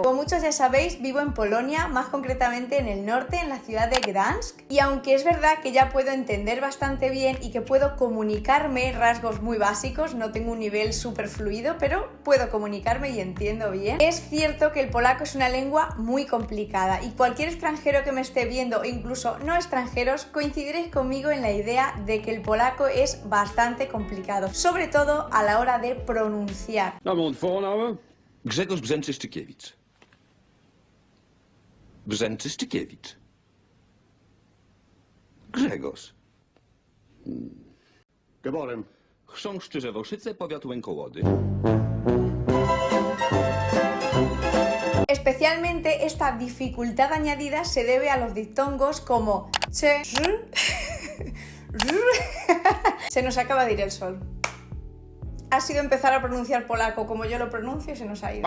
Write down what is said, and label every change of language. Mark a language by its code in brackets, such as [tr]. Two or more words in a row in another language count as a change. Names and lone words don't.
[es] Como muchos ya sabéis, vivo en Polonia, más concretamente en el norte, en la ciudad de Gdańsk, y aunque es verdad que ya puedo entender bastante bien y que puedo comunicarme rasgos muy básicos, no tengo un nivel súper fluido, pero puedo comunicarme y entiendo bien, es cierto que el polaco es una lengua muy complicada y cualquier extranjero que me esté viendo, o incluso no extranjeros, coincidiréis conmigo en la idea de que el polaco es bastante complicado, sobre todo a la hora de pronunciar. [de] Name und Vorname? Grzegorz Brzęczyszczykiewicz. Brzęczyszczykiewicz. Grzegorz. Geboren. Chrząszczy-Żewoszyce, powiat Łękołody. [es] Especialmente esta dificultad añadida se debe a los diptongos como che, se nos acaba de ir el sol. Ha sido empezar a pronunciar polaco como yo lo pronuncio y se nos ha ido.